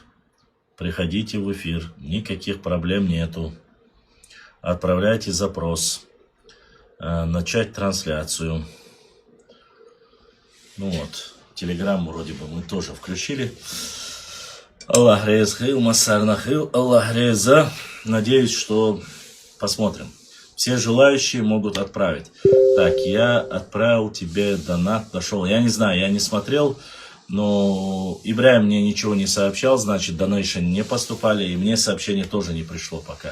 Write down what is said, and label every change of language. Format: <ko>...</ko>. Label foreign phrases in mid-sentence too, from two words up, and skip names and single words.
<ru>Приходите в эфир. Никаких проблем нету. Отправляйте запрос. Начать трансляцию. Ну вот. Телеграм вроде бы мы тоже включили. Аллах резхил, масарнахил, Аллах реза. Надеюсь, что посмотрим. Все желающие могут отправить. Так, я отправил тебе донат, дошел. Я не знаю, я не смотрел, но Ибраим мне ничего не сообщал, значит, донейшн не поступали, и мне сообщение тоже не пришло пока.</ru>